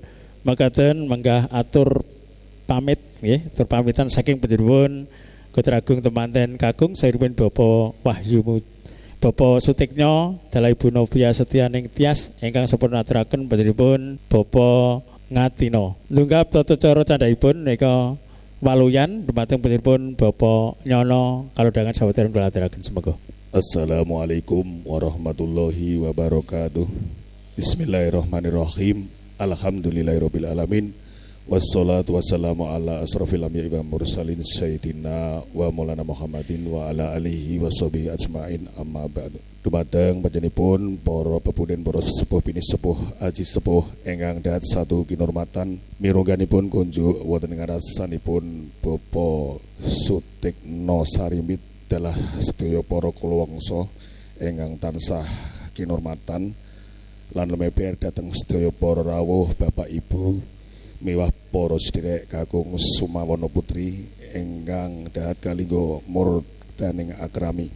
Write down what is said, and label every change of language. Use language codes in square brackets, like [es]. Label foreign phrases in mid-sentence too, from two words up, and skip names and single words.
[jv] Makaten menggah atur pamit nggih, atur pamitan saking panjenengan Putra Agung temanten kakung sairipun Bapak Wahyu Bapak Sutiknya dalah Ibu Novia Setianing Tias ingkang sampun aturaken panjenengan Bapak Ngatino. Lunggap tata cara candhaipun menika waluyan dumateng panjenengan Bapak Nyono kalodhangan sawetara kula aturaken semoga. [ar] السلام عليكم ورحمة الله وبركاته. بسم الله الرحمن الرحيم. الحمد لله رب العالمين. والصلاة والسلام على أشرف الأنبياء والمرسلين سيدنا ومولانا محمد وعلى آله وصحبه أجمعين أما بعد. [jv] Dumateng panjenenganipun para pepunden para sesepuh bini sepuh aji sepuh ingkang dahat satu kinurmatan mirungganipun kunjuk wonten ngarasanipun Bapak Sutikna Sarimit dalah sedaya para kulawangsa ingkang tansah kinurmatan lan lumeber dhateng sedaya para rawuh Bapak Ibu miwah para sedherek kakung Sumawana Putri ingkang dahat kalingga murdaning akrami.